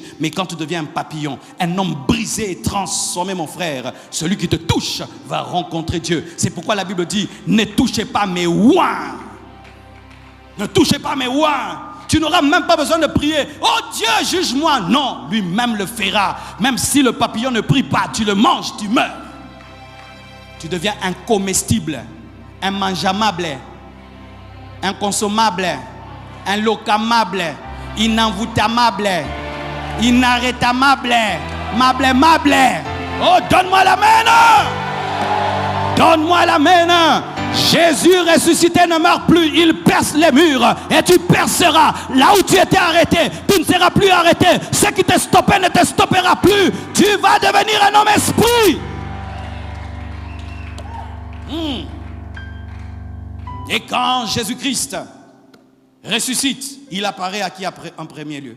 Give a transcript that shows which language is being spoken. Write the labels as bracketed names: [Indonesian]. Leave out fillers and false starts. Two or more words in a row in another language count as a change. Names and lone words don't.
[French] Mais quand tu deviens un papillon, un homme brisé et transformé, mon frère, celui qui te touche va rencontrer Dieu. C'est pourquoi la Bible dit, ne touchez pas mes oins. Ne touchez pas mes oins. Tu n'auras même pas besoin de prier. Oh Dieu, juge-moi. Non, lui-même le fera. Même si le papillon ne prie pas, tu le manges, tu meurs. Tu deviens incomestible, immangeable, inconsommable, inlocamable, inenvoûtamable, inarrêtamable, mable. Oh, donne-moi la main! Donne-moi la main! Jésus ressuscité ne meurt plus, il perce les murs et tu perceras. Là où tu étais arrêté, tu ne seras plus arrêté. Ce qui te stoppait ne te stoppera plus. Tu vas devenir un homme esprit. Et quand Jésus-Christ ressuscite, il apparaît à qui en premier lieu?